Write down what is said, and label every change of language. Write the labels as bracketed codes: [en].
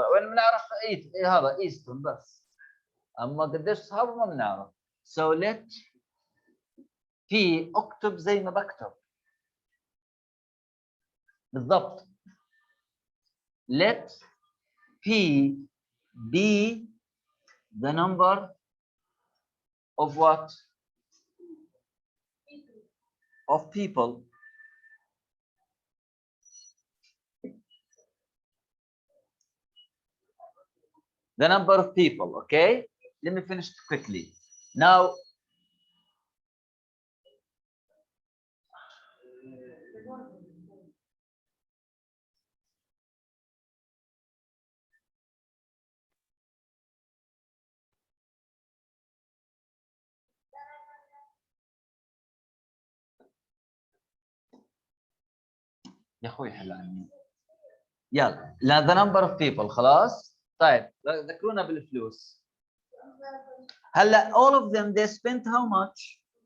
[ar] وين بنعرف هذا Easton بس. أما قديش أصحابه ما بنعرف. [en] So let P [ar] اكتب زي ما بكتب. بالضبط. [en] Let P be the number of what? Of people. The number of people, okay? Let me finish quickly. Now, [ar] يا اخوي حل عني. يلا لا [en] the number of people [ar] خلاص. طيب ذكرونا بالفلوس. هلا [en] all of them they spent how much?